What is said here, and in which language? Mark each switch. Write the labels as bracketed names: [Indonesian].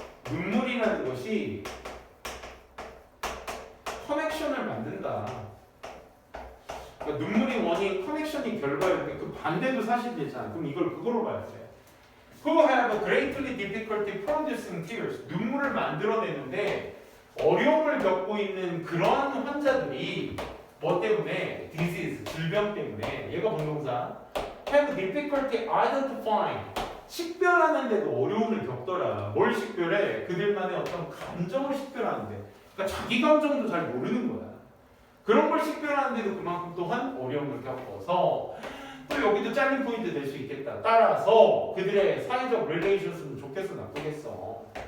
[Korean] 눈물이라는 것이 커넥션을 만든다. 그러니까 눈물이 원인, 커넥션이 결과였는데 그 반대도 사실이잖아. 그럼 이걸 그거로 봐야 돼. [English] Who have a greatly difficulty producing tears. [Korean] 눈물을 만들어내는데 어려움을 겪고 있는 그런 환자들이 뭐 때문에? disease, 질병 때문에. 얘가 본동사. [English] have difficulty identifying. [Korean] 식별하는데도 어려움을 겪더라. 뭘 식별해? 그들만의 어떤 감정을 식별하는데. 그러니까 자기 감정도 잘 모르는 거야. 그런 걸 식별하는데도 그만큼 또한 어려움을 겪어서 또 여기도 잘린 포인트 될 수 있겠다. 따라서 그들의 사회적 relations는 좋겠어 나쁘겠어?